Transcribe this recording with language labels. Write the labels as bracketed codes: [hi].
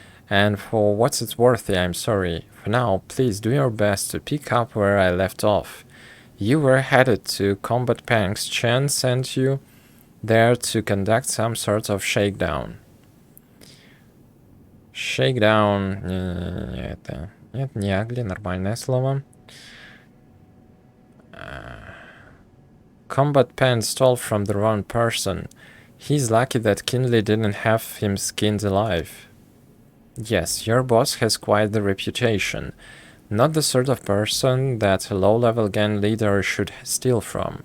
[en] And for what it's worth, I'm sorry. For now, please do your best to pick up where I left off. You were headed to Combat Panks. Chen sent you there to conduct some sort of shakedown. [ru] Shakedown... Это... Нет, не ugly, нормальное слово. [en] Combat Pan stole from the wrong person. He's lucky that Kinley didn't have him skinned alive. Yes, your boss has quite the reputation. Not the sort of person that a low-level gang leader should steal from.